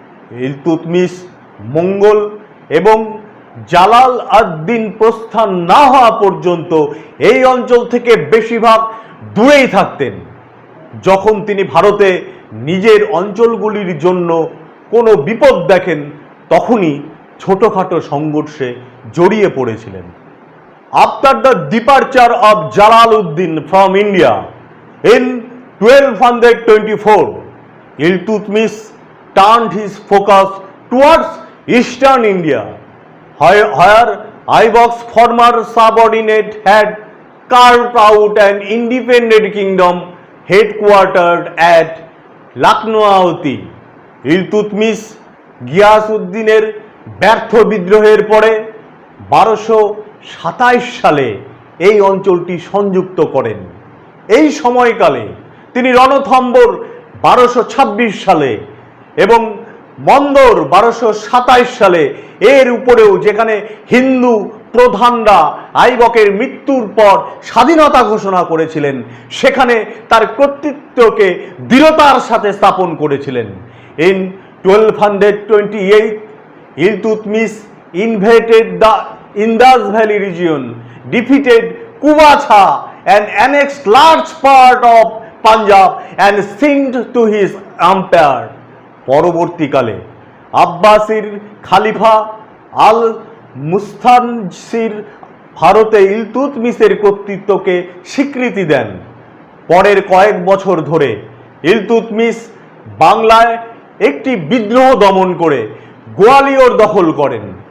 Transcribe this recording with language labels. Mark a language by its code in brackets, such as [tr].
[bn] ইলতুৎমিশ মঙ্গল এবং জালাল আদ-দিন প্রস্থান না হওয়া পর্যন্ত এই অঞ্চল থেকে বেশিরভাগ দূরেই থাকতেন। যখন তিনি ভারতে নিজের অঞ্চলগুলির জন্য কোনো বিপদ দেখেন তখনই ছোটখাটো সংঘর্ষে জড়িয়ে পড়েছিলেন। [en] After the departure of Jalaluddin from India in 1224, Iltutmish turned his focus towards eastern India, where Aibak's former subordinate had carved out an independent kingdom headquartered at Lucknow. [bn] Iltutmish গিয়াসউদ্দিনের ব্যর্থ বিদ্রোহের পরে 1227 সালে এই অঞ্চলটি সংযুক্ত করেন। এই সময়কালে তিনি রণথম্বর 1226 সালে এবং মন্দর 1227 সালে এর উপরেও, যেখানে হিন্দু প্রধানরা আইবকের মৃত্যুর পর স্বাধীনতা ঘোষণা করেছিলেন, সেখানে তার কর্তৃত্বকে দৃঢ়তার সাথে স্থাপন করেছিলেন। [en] In 1228, Iltutmish invaded the Indus Valley region, defeated Kubacha and annexed large part of Punjab and signed to his empire. [bn] পরবর্তীকালে আব্বাসির খালিফা আল মুস্তানসির ভারতে ইলতুৎমিশের কর্তৃত্বকে স্বীকৃতি দেন। পরের কয়েক বছর ধরে ইলতুৎমিশ বাংলায় একটি বিদ্রোহ দমন করে গোয়ালিয়র দখল করেন।